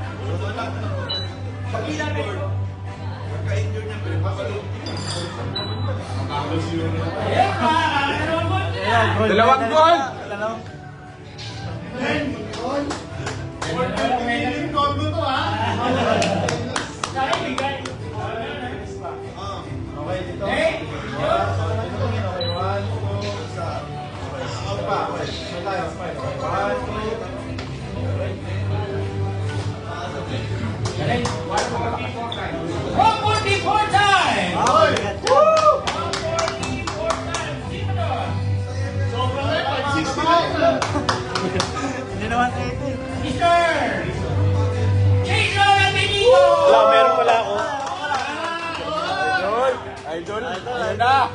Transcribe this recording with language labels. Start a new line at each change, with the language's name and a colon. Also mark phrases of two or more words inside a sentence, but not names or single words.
Filipino: Dalawang goal! Okay, dito.
English: Okay, one, two,
Filipino: isa. Out pa. Okay, may tayo.
English: One, two. 144 time! Okay.
Filipino: Hindi naman 18. Mr. Jason Benito! Wala, meron pala ako. Idol! Ayun na!